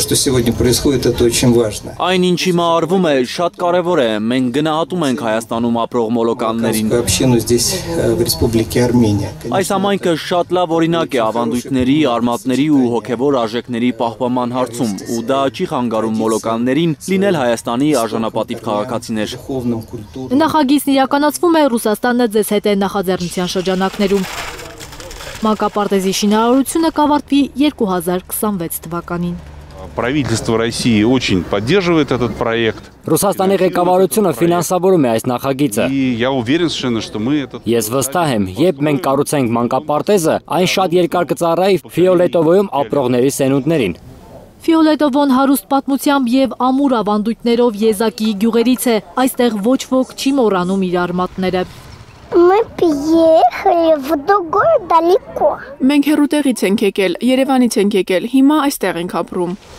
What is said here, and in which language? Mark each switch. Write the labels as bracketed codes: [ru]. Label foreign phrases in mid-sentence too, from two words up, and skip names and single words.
[hy] Այն ինչ հիմա արվում է շատ կարևոր է, մենք գնահատում ենք Հայաստանում ապրող մոլոկաններին։ Այս համայնքը շատ լավ օրինակ է ավանդույթների, արմատների ու հոգևոր արժեքների պահպանման հարցում, ու դա չի խանգարում մոլոկաններին լինել Հայաստանի արժանապատիվ քաղաքացիներ։ Նախագիծն իրականացվում է Ռուսաստանը ձեզ հետ է նախաձեռնության շրջանակներում։ Մանկապարտեզի շինարարությունը կավարտվի 2026 թվականին։ [ru] Правительство России очень поддерживает этот проект. [hy] Ռուսաստանի ղեկավարությունը ֆինանսավորում է այս նախագիծը։ [ru] Я уверен совершенно, что мы этот. [hy] Ես վստահ եմ, երբ մենք կառուցենք մանկապարտեզը, այն շատ երկար կծառայի Ֆիոլետովոյում ապրողների սերունդներին։ Ֆիոլետովոն հարուստ պատմությամբ և ամուր ավանդույթներով եզակի գյուղերից է, այստեղ ոչ ոք չի մոռանում իր արմատները։ Մենք հեռուտեղից ենք եկել, Երևանից ենք եկել, հիմա այստեղ ենք ապրում։